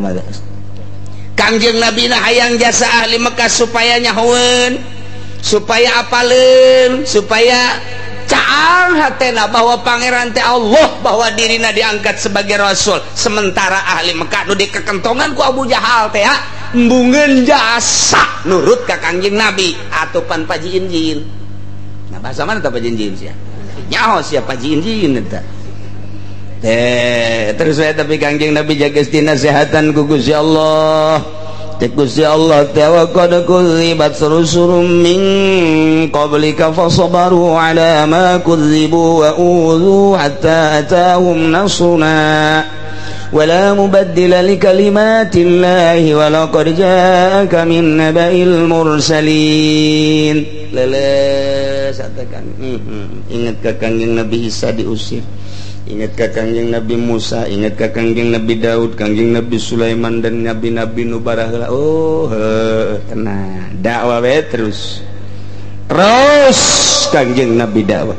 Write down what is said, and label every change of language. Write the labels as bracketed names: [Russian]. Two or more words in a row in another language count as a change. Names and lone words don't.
[Sundanese] mah Kangjeng Nabi na hayang jasa ahli Mekah supaya nyahoeun supaya apaleun supaya caang hatena bahwa pangeran teh Allah bahwa dirina diangkat sebagai rasul sementara ahli Mekah nu dikekentongan ku Abu Jahal teh embungeun jasa nurut ka Kangjeng Nabi atupan Paji Injin. Nah bahasa mana teh Paji Injin sia nyaho sia Paji Injin eta terus saya tapi Kangjeng Nabi jaga nasihatan ku Gusti Allah cek Gusti Allah [Arabic] وقد كذبت رسل من قبلك فصبروا على ما كذبوا وأوذوا حتى أتاهم نصرنا ولا مبدل لكلمات الله ولقد جاءك من نبإ المرسلين [Sundanese] leles atakan ingat ka Kangjeng Nabi Isa diusir ingat ka Kangjeng Nabi Musa, ingat ka Kangjeng Nabi Daud, Kangjeng Nabi Sulaiman dan nabi-nabi nu baraheula. Oh, tenang. Dakwah we terus Kangjeng Nabi dakwah.